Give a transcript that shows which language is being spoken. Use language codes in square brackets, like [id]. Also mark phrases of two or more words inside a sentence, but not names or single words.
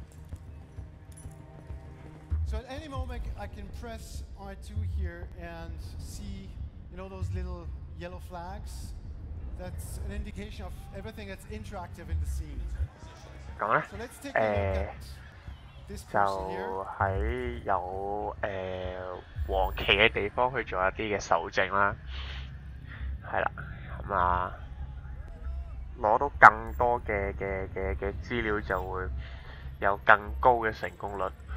[en] So at any moment I can press R2 here and see, you know, those little yellow flags. That's an indication of everything that's interactive in the scene. [yue] 咁咧 [en] So let's take a look at this [yue] 就 [en] person here. [yue] 喺有黃旗嘅地方去做一啲嘅搜證啦，係啦，咁啊攞到更多嘅資料就會有更高嘅成功率。